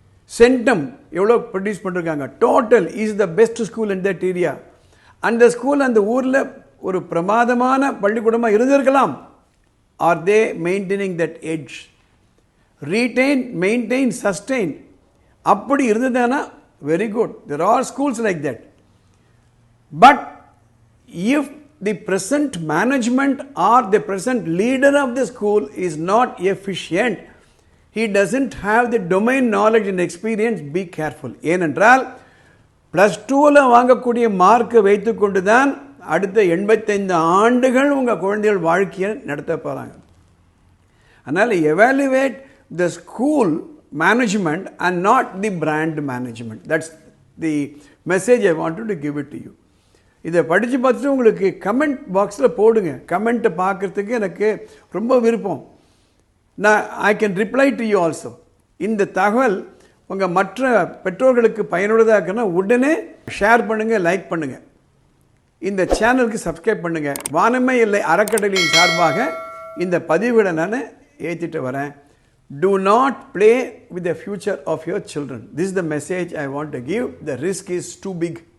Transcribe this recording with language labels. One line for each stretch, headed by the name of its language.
Tamil: Centum எவ்வளோ produce பண்ணிருக்காங்க.
English: Total is the best school in that area.
Tamil: அந்த school அந்த ஊரில் ஒரு பிரமாதமான பள்ளிக்கூடமாக இருந்திருக்கலாம்.
English: Are they maintaining that edge? Retain, maintain, sustain
Tamil: அப்படி இருந்ததுன்னா
English: Very good. There are schools like that. But if the present management or the present leader of the school is not efficient, he doesn't have the domain knowledge and experience, be careful.
Tamil: ஏனென்றால் +2ல் வாங்கக்கூடிய மார்க்கை வைத்து கொண்டு தான் அடுத்த 85 ஆண்டுகள் உங்கள் குழந்தைகள் வாழ்க்கையை நடத்த போகிறாங்க. அதனால்
English: evaluate the school management and not the brand management. That's the message I wanted to give it to you.
Tamil: இதை படித்து பார்த்துட்டு உங்களுக்கு கமெண்ட் பாக்ஸில் போடுங்க. கமெண்ட்டை பார்க்குறதுக்கு எனக்கு ரொம்ப விருப்பம். நான்
English: I can reply to you also.
Tamil: இந்த தகவல் உங்கள் மற்ற பெற்றோர்களுக்கு பயனுள்ளதாக இருக்குன்னா உடனே ஷேர் பண்ணுங்கள், லைக் பண்ணுங்கள், இந்த சேனலுக்கு சப்ஸ்கிரைப் பண்ணுங்கள். வானமே இல்லை அறக்கட்டளையின் சார்பாக இந்த பதிவுகளை நான் ஏற்றிட்டு வரேன்.
English: Do not play with the future of your children. This is the message I want to give. The risk is too big.